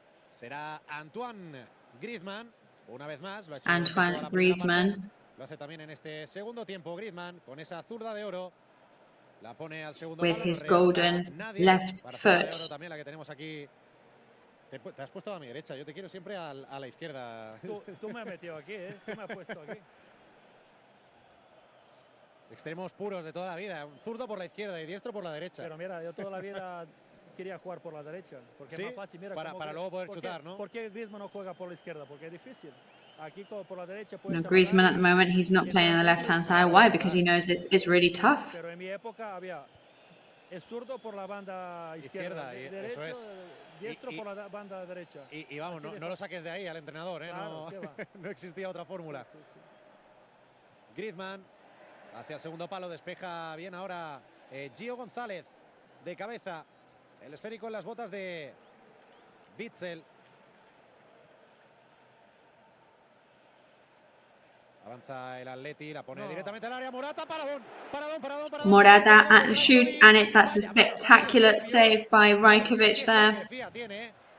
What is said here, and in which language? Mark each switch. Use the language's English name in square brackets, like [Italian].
[Spanish] Será Antoine Griezmann, una vez más. Lo ha hecho Antoine Griezmann. Lo hace también en este segundo tiempo Griezmann, con esa zurda de oro. La pone al segundo [English] with his golden left foot. [Spanish] También la que tenemos aquí. Te has puesto a mi derecha, yo te quiero siempre a la izquierda. Tú me has metido aquí, tú me has puesto aquí. Extremos puros de toda la vida, un zurdo por la izquierda y diestro por la derecha. Pero mira, yo toda la vida quería jugar por la derecha, porque ¿sí? Es más fácil. Mira, para luego poder chutar, ¿no? ¿Por qué Griezmann no juega por la izquierda? Porque es difícil. Aquí por la derecha [English] Griezmann at the moment, he's not playing on the left-hand side. Why? Because he knows it's really tough. [Spanish] Pero en mi época había el zurdo por la banda izquierda derecho, eso es. Diestro por la banda derecha. Y vamos, no lo saques de ahí al entrenador, ¿eh? Claro, no existía otra fórmula. Sí. Griezmann hacia el segundo palo, despeja bien ahora Gio González de cabeza. El esférico en las botas de Witzel. Avanza el Atleti, la pone directamente al área. Morata, paradón. [English] Morata shoots, and that's a spectacular save by Rajkovic there.